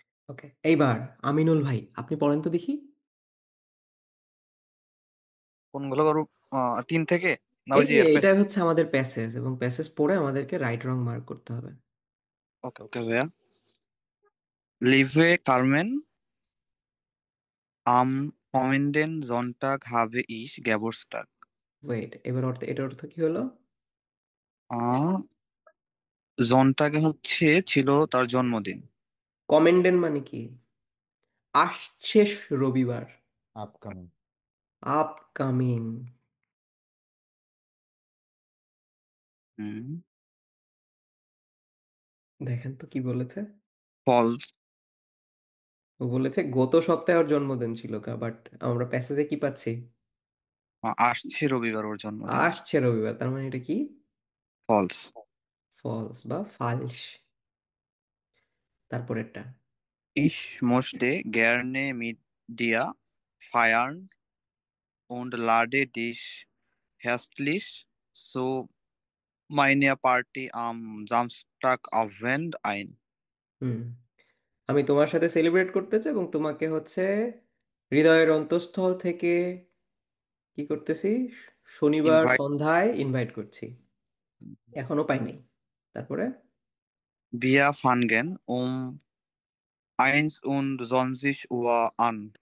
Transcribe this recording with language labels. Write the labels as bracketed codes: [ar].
[bn] ওকে, এইবার আমিনুল ভাই আপনি পড়েন তো দেখি। কোনগুলো করব? 3 থেকে না এই ওই যে যে এর এটা হচ্ছে আমাদের প্যাসেজ, এবং প্যাসেজ পড়ে আমাদেরকে রাইট রং মার্ক করতে হবে। ওকে ওকে ভাইয়া। [de] লিভে কার্মেন am kommenden Sonntag habe ich Geburtstag. [bn] Wait, এবার এটার অর্থ কি হলো? জনটাকে হচ্ছে ছিল তার জন্মদিন। কমেন্ডেন মানে কি? আসছে রবিবার। [en] Upcoming. [bn] আপকামিং। দেখেন তো কি বলেছে। ফলস। ও বলেছে গত সপ্তাহে ওর জন্মদিন ছিল, বাট আমরা প্যাসেজে কি পাচ্ছি? আসছে রবিবার ওর জন্মদিন। আসছে রবিবার, তার মানে এটা কি? ফলস। ফলস বা ফালস। তারপরেরটা [de] Ich möchte gerne mit dir feiern und lade dich herzlich zu meiner Party am Samstagabend ein. [bn] হুম, আমি তোমার সাথে সেলিব্রেট করতে চাই এবং তোমাকে হচ্ছে হৃদয়ের অন্তঃস্থল থেকে কি করতেছি, শনিবার [en] Invite [bn] সন্ধ্যায় ইনভাইট করছি। এখনো পাইনি। তারপরে [de] wir fangen um 21 Uhr an.